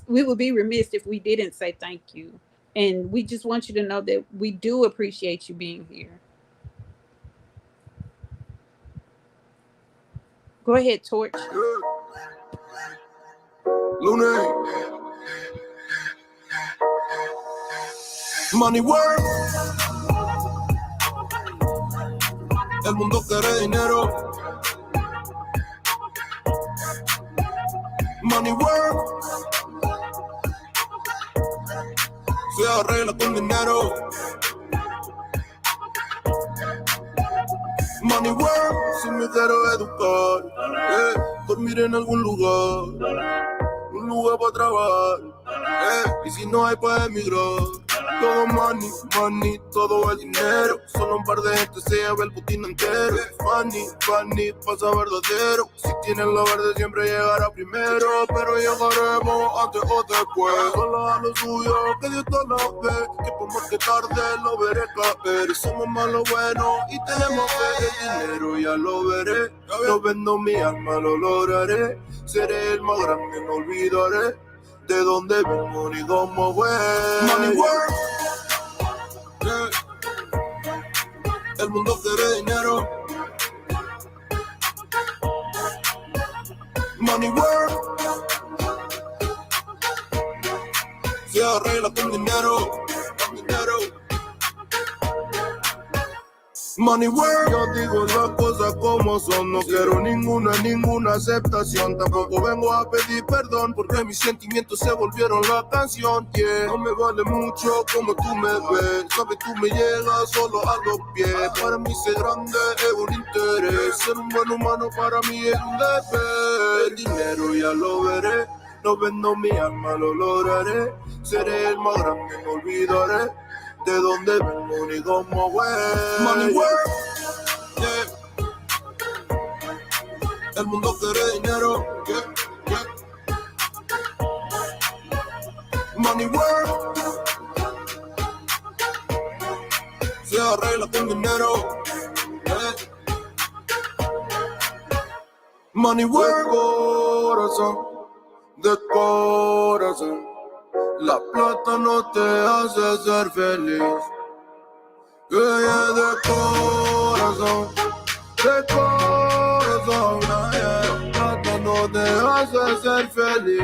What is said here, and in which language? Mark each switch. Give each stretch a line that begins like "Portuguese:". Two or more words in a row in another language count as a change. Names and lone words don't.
English: We would be remiss if we didn't say thank you. And we just want you to know that we do appreciate you being here. Go ahead, Torch. Money work.
Spanish: El mundo quiere dinero.
English: Money work.
Spanish: Se arregla con dinero.
English: Money work.
Spanish: Si me quiero educar, dormir en algún lugar. Un lugar para trabajar, y si no hay para emigrar. Todo
English: money, money,
Spanish: todo el dinero. Solo un par de gente se lleva el putín entero.
English: Funny, funny,
Spanish: pasa verdadero. Si tienen lo verde siempre llegará primero. Pero llegaremos antes o después. Solo a lo suyo, que Dios te lo ve. Que por más que tarde lo veré caer. Somos más lo bueno y tenemos fe. El dinero ya lo veré. No vendo mi alma, lo lograré. Seré el más grande, no olvidaré de dónde vengo ni cómo fue.
English: Money work. Yeah.
Spanish: El mundo quiere dinero.
English: Money work.
Spanish: Se arregla con dinero. Con dinero.
English: Money work.
Spanish: Yo digo las cosas como son. No quiero ninguna aceptación. Tampoco vengo a pedir perdón porque mis sentimientos se volvieron la canción. Yeah. No me vale mucho como tú me ves. Sabes, tú me llegas solo a los pies. Para mí ser grande es un interés. Ser un buen humano para mí es un deber. El dinero ya lo veré. No vendo mi alma, lo lograré. Seré el más grande, no olvidaré de dónde vengo ni cómo fue.
English: Money work. Yeah.
Spanish: El mundo quiere dinero.
English: Yeah. Yeah. Money work.
Spanish: Se arregla con dinero. Yeah.
English: Money work.
Spanish: Corazón, de corazón. La plata no te hace ser feliz. Yeah, de corazón, yeah. La plata no te hace ser feliz.